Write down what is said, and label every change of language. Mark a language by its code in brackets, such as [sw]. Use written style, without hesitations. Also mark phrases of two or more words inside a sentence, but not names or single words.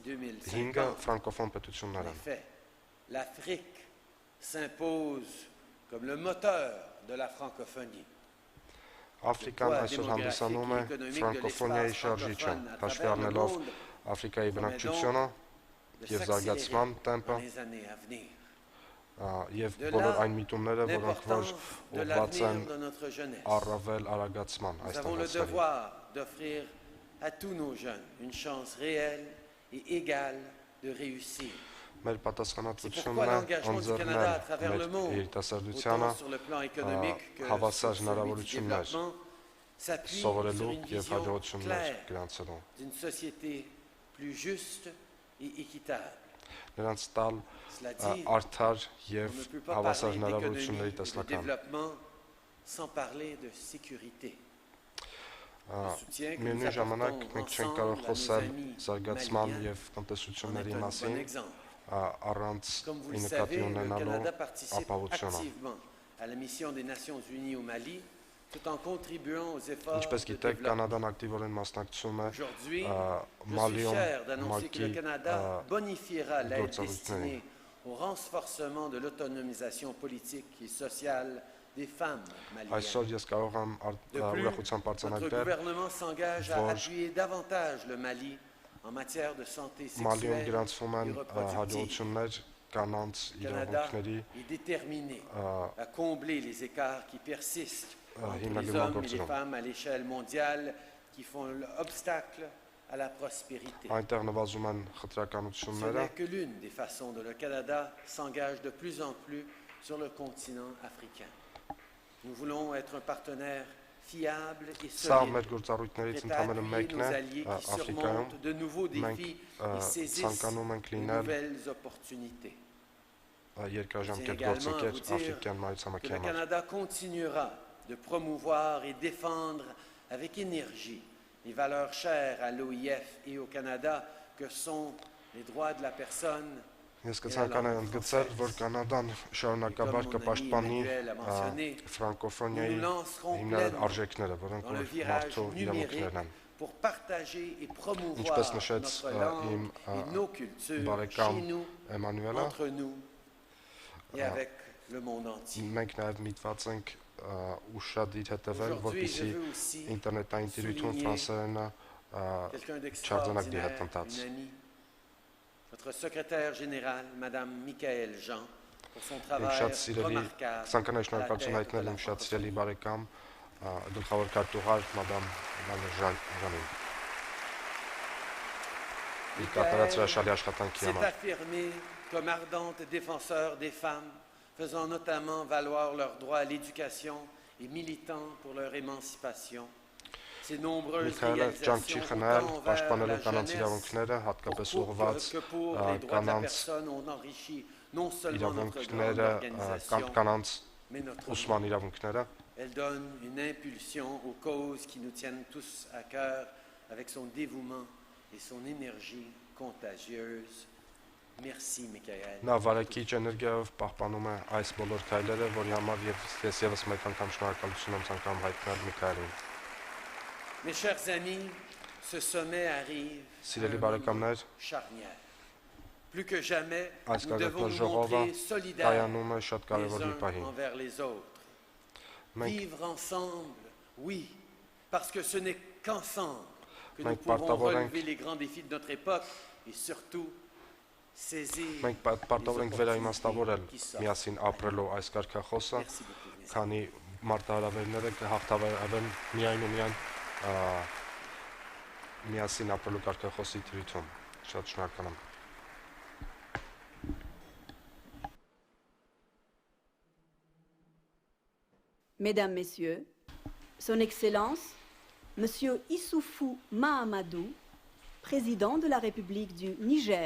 [fr] 5 2050. [hy] ֆրանկոֆոն [fr] En [hy] պետություններ են։ [fr] effet, l'Afrique s'impose comme le moteur de la francophonie. [hy] Աֆրիկան այսօր հանդիսանում է ֆրանկոֆոնիայի շարժիչը, հաշվի առնելով Աֆրիկայի բնակչությունը եւ զարգացման տեմպը [fr] Dans les années à venir. [hy] եւ բոլոր այն միտումները, որոնք որ [fr] L'importance de [hy] ուղղված են [fr] l'avenir de notre jeunesse. [hy] առավել արագացման [fr] Nous [hy] այս [fr] avons le [hy] տղասերի։ [fr] devoir d'offrir à tous nos jeunes une chance réelle et égale de réussir. [hy] Մեր [fr] C'est pourquoi [hy] պատասխանատվությունն է [fr] l'engagement du Canada à travers [hy] ընձեռնել [fr] le [hy] մեր [fr] monde, [hy] երիտասարդությանը [fr] autant sur le plan économique que [hy] հավասար [fr] sur celui du [hy] հնարավորություններ [fr] développement, s'appuie [hy] սովորելու [fr] sur une [hy] եւ [fr] vision [hy] հաջողություններ [fr] claire [hy] գրանցելու։ [fr] d'une société plus juste et équitable. [hy] Նրանց տալ [fr] Cela dit, [hy] արդար [fr] on [hy] եւ [fr] ne peut pas [hy] հավասար [fr] parler [hy] հնարավորությունների [fr] d'économie ou de [hy] տեսլական։ [fr] développement sans parler de sécurité. [hy] Միևնույն ժամանակ մենք չենք կարող խոսել զարգացման եւ տնտեսությունների [fr] Un bon [hy] մասին [fr] exemple. [hy] առանց [fr] Comme vous le [hy] նկատի [fr] savez, le [hy] ունենալու [fr] Canada participe [hy] ապահովությունը։ [fr] activement à la mission des Nations Unies au Mali, tout en contribuant aux efforts [hy] Ինչպես [fr] de [hy] գիտեք, [fr] développement. [hy] Կանադան ակտիվորեն մասնակցում է [fr] Aujourd'hui, je suis [hy] Մալիում [fr] fier d'annoncer que le Canada bonifiera l'aide [hy] գործառույթներին։ [fr] destinée au renforcement de l'autonomisation politique et sociale des femmes maliennes. [hy] Այսօր ես կարող եմ [fr] De plus, [hy] ուրախությամբ [fr] notre [hy] արձանագրել, [fr] gouvernement s'engage à [hy] որ [fr] appuyer davantage le Mali en matière de santé [hy] Մալիում [fr] sexuelle [hy] գրանցվում են [fr] et reproductive. [hy] հաջողություններ կանանց [fr] Le Canada [hy] իրավունքների [fr] est déterminé à combler les écarts qui persistent entre les [hy] հիմնական [fr] hommes et les [hy] գործերում։ [fr] femmes à l'échelle mondiale qui font l'obstacle à la prospérité. [hy] Այնտեղ նվազում են [fr] Ce [hy] խտրականությունները, [fr] n'est que l'une des façons dont le Canada s'engage de plus en plus sur le continent africain. Nous voulons être un partenaire fiable et [hy] սա [fr] solide, [hy] մեր գործառույթներից [fr] prêt à [hy] ընդհանրը [fr] appuyer [hy] մեկն [fr] nos [hy] է [fr] alliés qui [hy] Աֆրիկայում, [fr] surmontent de nouveaux [hy] մենք [fr] défis et saisissent [hy] ցանկանում ենք [fr] de [hy] լինել [fr] nouvelles opportunités. [hy] երկրաժամկետ [fr] également [hy] գործընկեր [fr] vous dire [hy] Աֆրիկյան [fr] que [hy] մայրցամաքի [fr] le [hy] համար։ [fr] Canada continuera de promouvoir et défendre avec énergie les valeurs chères à l'OIF et au Canada que sont les droits de la personne. [hy] Ես կցանկանայի ընդգծել, որ Կանադան շարունակաբար կպաշտպանի ֆրանկոֆոնիայի հիմնական արժեքները, որոնք [fr] Dans le [hy] որ [fr] virage [hy] մարդու [fr] numérique [hy] իրավունքներն են։ [fr] pour partager et promouvoir [hy] Ինչպես նշեց [fr] notre langue [hy] իմ [fr] et nos cultures [hy] բարեկամ [fr] chez nous, [hy] Էմանուելը, [fr] entre nous et avec le monde entier. [hy] մենք նաև միտված ենք ուշադիր հետևել, [fr] Aujourd'hui, je [hy] որպեսզի [fr] veux aussi [hy] ինտերնետային տիրույթում [fr] souligner [hy] ֆրանսերենը [fr] quelqu'un [hy] չարձանակ [fr] d'extraordinaire, [hy] դիհետնտած։ [fr] une amie, votre secrétaire général, Madame Michaël Jean, pour son travail [hy] Շատ սիրելի, [fr] remarquable [hy] ցանկանայի [fr] à la [hy] շնորհակալություն [fr] tête de [hy] հայտնել [fr] la [hy] իմ շատ սիրելի [fr] francophonie. [hy] բարեկամ գլխավոր քարտուղար մադամ Ժանին։ Իր կատարած հրաշալի աշխատանքի [fr] s'est [hy] համար։ [fr] affirmée comme ardente défenseur des femmes faisant notamment valoir leur droit à l'éducation et militant pour leur émancipation. Ces nombreuses [hy] Միքայելը ջանք չի [fr] réalisations [hy] խնայել, [fr] autant envers [hy] պաշտպանելու [fr] la [hy] կանանց [fr] jeunesse [hy] իրավունքները, հատկապես ուղղված [fr] que pour les droits de la [hy] կանանց [fr] personne ont enrichi non seulement notre grande [hy] իրավունքները, [fr] organisation, [hy] կանանց [fr] mais notre [hy] ուսման իրավունքները, [fr] Elle donne une impulsion aux causes qui nous tiennent tous à cœur avec son dévouement et son énergie contagieuse. Merci, Michael. [hy] նա վարակիչ էներգիայով պահպանում է այս բոլոր քայլերը, որի համար ես եւս մեկ անգամ շնորհակալություն եմ ցանկանում հայտնել Միքայելին։ [fr] Mes chers amis, ce sommet arrive à [hy] Սիրելի [fr] un [hy] բարեկամներ, [fr] moment charnière. Plus que jamais, [hy] այս [fr] nous devons nous [hy] գագաթնաժողովը [fr] montrer solidaires [hy] կայանում է շատ [fr] les [hy] կարևոր մի [fr] uns [hy] պահի։ [fr] envers les autres. [hy] Մենք [fr] Vivre ensemble, oui, parce que ce n'est qu'ensemble que nous [hy] Մենք [fr] pourrons [hy] պարտավոր ենք- [fr] relever les grands défis de notre époque et surtout saisir [hy] մենք պարտավոր ենք վերաիմաստավորել միասին ապրելու այս կարգախոսը, [fr] Merci beaucoup, mes amis. [hy] քանի մարտահրավերները կհաղթահարվեն միայն ու միայն միասին ապրելու կարգախոսի դրույթում։ Շատ շնորհակալ եմ։ [fr] Mesdames, Messieurs, Son Excellence, Monsieur Issoufou Mahamadou, président de la République du Niger,